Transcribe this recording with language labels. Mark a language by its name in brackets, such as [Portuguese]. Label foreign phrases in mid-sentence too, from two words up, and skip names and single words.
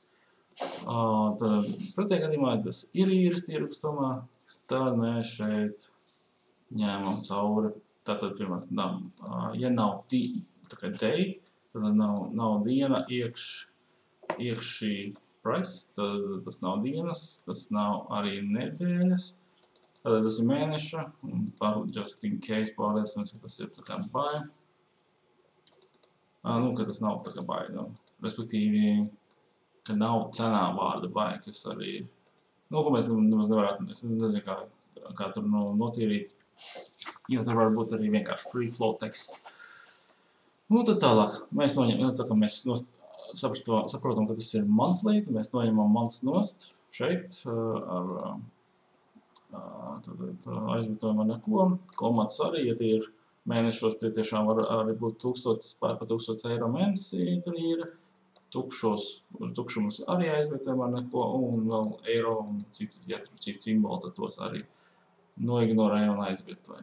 [Latvian] Tad pretējā gadījumā, ja tas ir īres tirgus tomēr, tad mēs šeit ņēmam cauri. Tātad, pirmāt, ja nav tā kā day, tad nav diena iekšī price, tad tas nav dienas, tas nav arī nedēļas. Tātad tas ir mēneša, un [English] just in case [Latvian] pārliecinamies, ka tas ir tā kā buy. Ka tas nav tā kā buy, respektīvi, ka nav cenā vārda buy, kas arī ir. Ko mēs nemaz nevarētu, es nezinu, kā tur notīrīt, jo tur var būt arī vienkārši [English] free flow text. [Latvian] Tad tālāk, mēs noņemam, tā kā mēs saprotam, ka tas ir monthly, tad mēs noņemam months nost šeit ar aizvietojam ar neko, komats arī, ja tie ir mēnešos, tie tiešām var arī būt 1000 eiro mēnesī, tur ir tukšumus arī aizvietojam ar neko, un vēl eiro un citi simboli, tad tos arī noignorējam un aizvietojam.